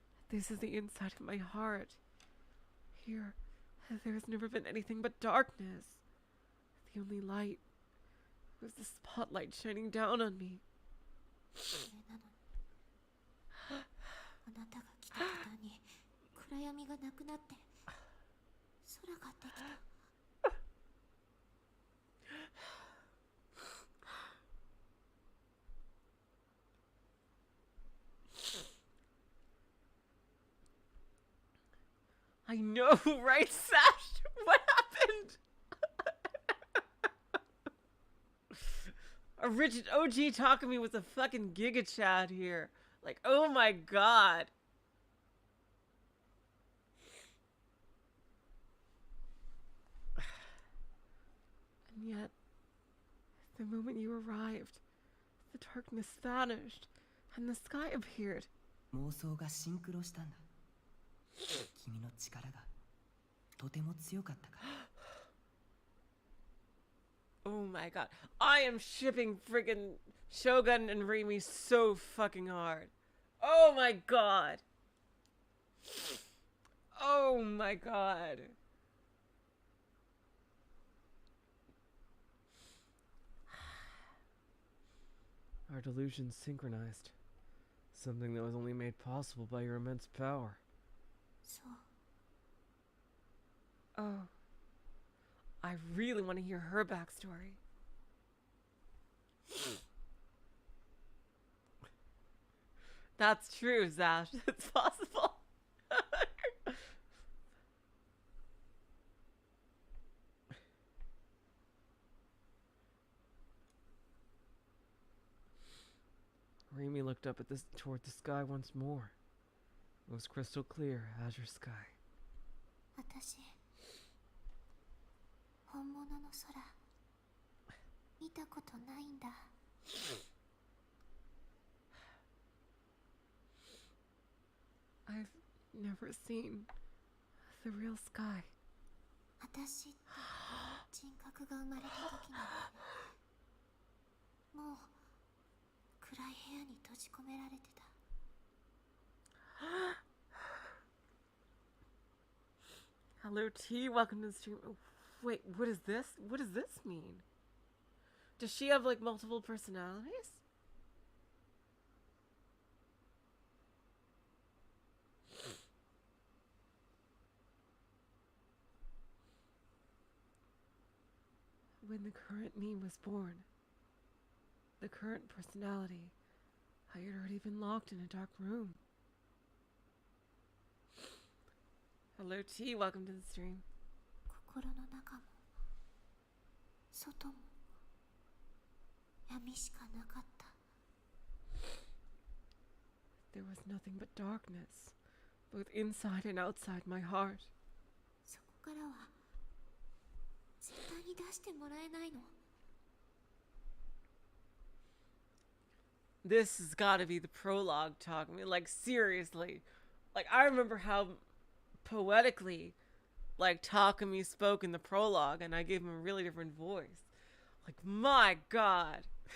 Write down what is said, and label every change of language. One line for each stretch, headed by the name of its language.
English: This is the inside of my heart. Here, there has never been anything but darkness. The only light was the spotlight shining down on me.
Japanese: それなのに、あなたが来た途端に暗闇がなくなって空ができた。
English: I know, right, Sash? What happened? A rigid OG Takumi was a fucking Giga Chad here. Like, oh my god. And yet, the moment you arrived, the darkness vanished, and the sky appeared.
Japanese: 妄想がシンクロしたんだ。君の力がとても強かったから。
English: Oh my god. I am shipping friggin' Shogun and Rimi so fucking hard. Oh my god. Oh my god. Our delusions synchronized. Something that was only made possible by your immense power.
Japanese: そう。
English: Oh. I really want to hear her backstory. That's true, Zash. It's possible. Rimi looked up at toward the sky once more. It was crystal clear, azure sky.
Japanese: 私、本物の空、見たことないんだ。
English: I've never seen the real sky.
Japanese: 私って人格が生まれた時なのね。もう暗い部屋に閉じ込められてた。
English: Hello T, welcome to the stream. Oh, wait, what is this? What does this mean? Does she have like multiple personalities? When the current me was born, the current personality, I had already been locked in a dark room. Hello T, welcome to the stream.
Japanese: 心の中も外も闇しかなかった。
English: There was nothing but darkness, both inside and outside my heart.
Japanese: そこからは絶対に出してもらえないの。
English: This has got to be the prologue talking. Like, seriously. Like, I remember how poetically, like, Takumi spoke in the prologue, and I gave him a really different voice. Like, my god.